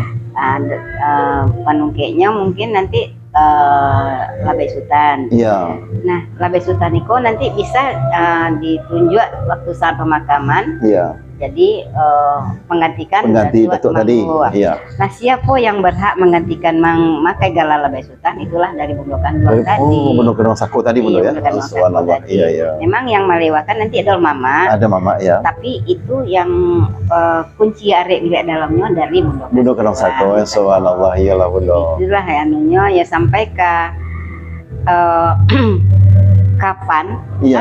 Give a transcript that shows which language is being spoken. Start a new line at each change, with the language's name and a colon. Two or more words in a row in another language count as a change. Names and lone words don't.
Indonesian: Penungkeknya mungkin nanti Labai Sultan. Iya. Nah, Labai Sultan itu nanti bisa ditunjuk waktu saat pemakaman. Iya. Jadi menggantikan datuk tadi. Iya. Nah, siapa yang berhak menggantikan Mang Makai Gala Labai Sultan itulah dari Bundo Kanduang tadi. Oh, Bundo Kanduang Sako tadi, Bundo ya. Bundo Kanduang Sako Subhanallah. tadi. Iya, iya. Memang yang melewakan nanti adalah mama. Ada mama ya. Tapi itu yang kunci arek di dalamnya dari Bundo Kanduang Sako. Subhanallah, iyalah, Bundo. Itulah anunya ya sampai ke kapan? Iya.